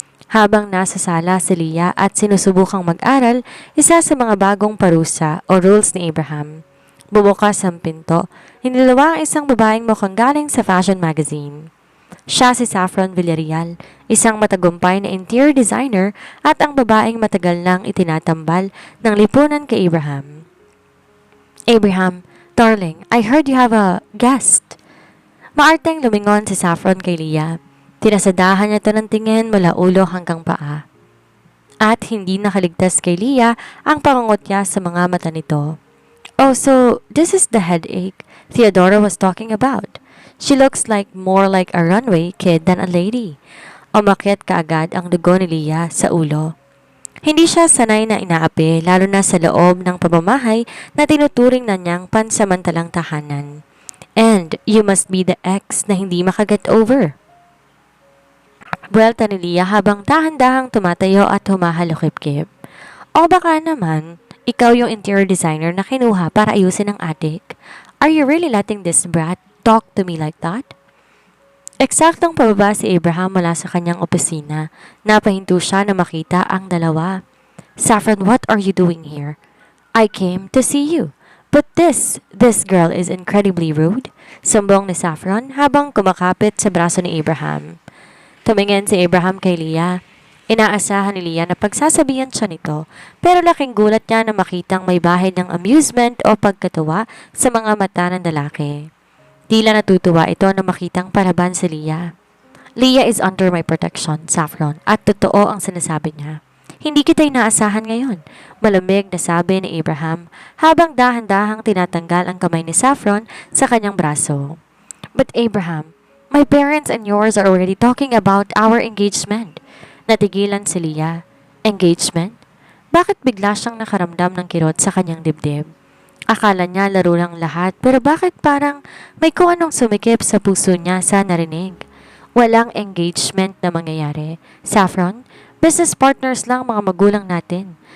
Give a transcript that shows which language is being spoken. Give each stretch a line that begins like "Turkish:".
Filipino: Habang nasa sala si Leah at sinusubukang mag-aral, isa sa mga bagong parusa o rules ni Abraham. Bumukas ang pinto, inilawa ang isang babaeng mukhang galing sa fashion magazine. Siya si Saffron Villarreal, isang matagumpay na interior designer at ang babaeng matagal nang itinatambal ng lipunan kay Abraham.
English: Abraham, darling, I heard you have a guest.
Filipino: Maarteng lumingon si Saffron kay Leah. Tinasadahan niya ito ng tingin mula ulo hanggang paa. At hindi nakaligtas kay Leah ang pangungutya sa mga mata nito.
English: Oh, so this is the headache Theodora was talking about. She looks more like a runway kid than a lady.
Filipino: Umakyat kaagad ang dugo ni Leah sa ulo. Hindi siya sanay na inaapi lalo na sa loob ng pamamahay na tinuturing na niyang pansamantalang tahanan.
English: And you must be the ex
Filipino: na hindi makaget over. Buwelta ni Leah habang dahan-dahang tumatayo at humahalukip-kip. O baka naman, ikaw yung interior designer na kinuha para ayusin ang attic.
English: Are you really letting this brat talk to me like that?
Filipino: Eksaktong pababa si Abraham mula sa kanyang opisina. Napahinto siya na makita ang dalawa.
English: Saffron, what are you doing here? I came to see you. But this girl is incredibly rude.
Filipino: Sumbong ni Saffron habang kumakapit sa braso ni Abraham. Tumingin si Abraham kay Leah. Inaasahan ni Leah na pagsasabihan siya nito, pero laking gulat niya na makitang may bahid ng amusement o pagkatuwa sa mga mata ng lalaki. Tila natutuwa ito na makitang paraban si Leah.
English: Leah is under my protection, Saffron,
Filipino: at totoo ang sinasabi niya. Hindi kita inaasahan ngayon, malamig na sabi ni Abraham habang dahan-dahang tinatanggal ang kamay ni Saffron sa kanyang braso.
English: But Abraham, my parents and yours are already talking about our engagement.
Filipino: Natigilan si Leah. Engagement? Bakit bigla siyang nakaramdam ng kirot sa kanyang dibdib? Akala niya laro lang lahat pero bakit parang may kung anong sumikip sa puso niya sa narinig? Walang engagement na mangyayari. Saffron, business partners lang mga magulang natin.